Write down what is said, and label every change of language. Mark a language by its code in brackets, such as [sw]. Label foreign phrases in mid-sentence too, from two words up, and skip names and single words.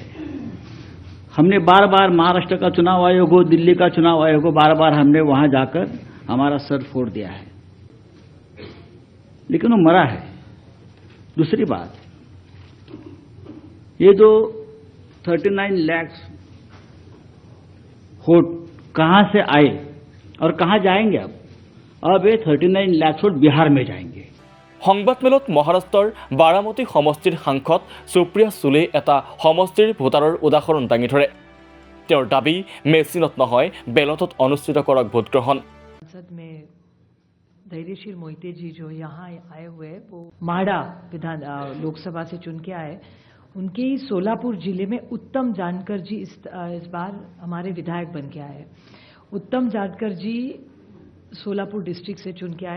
[hi] हमने बार बार महाराष्ट्र का चुनाव आयोग हो, दिल्ली का चुनाव आयोग हो, बार बार हमने वहां जाकर हमारा सर फोड़ दिया है, लेकिन वो मरा है। दूसरी बात, ये जो 39 लाख वोट कहां से आए और कहां जाएंगे? अब ये 39 लाख वोट बिहार में जाएंगे। [as] সংবাদমেলত মহাৰাষ্ট্ৰৰ বাৰামতী সমষ্টিৰ সাংসদ সুপ্ৰিয়া সুলে এটা সমষ্টিৰ ভোটাৰৰ উদাহৰণ দাঙি ধৰে। তেওঁৰ দাবী, মেচিনত নহয় বেলটত অনুষ্ঠিত কৰক ভোটগ্ৰহণ। [hi] संसद में धैर्यशील मोहिते जी जो यहाँ आए हुए वो माड़ा विधान लोकसभा से चुन के आए, उनके ही सोलापुर जिले में उत्तम जानकर जी इस बार हमारे विधायक बन के आए। उत्तम जानकर जी सोलापुर डिस्ट्रिक्ट से चुन के आए।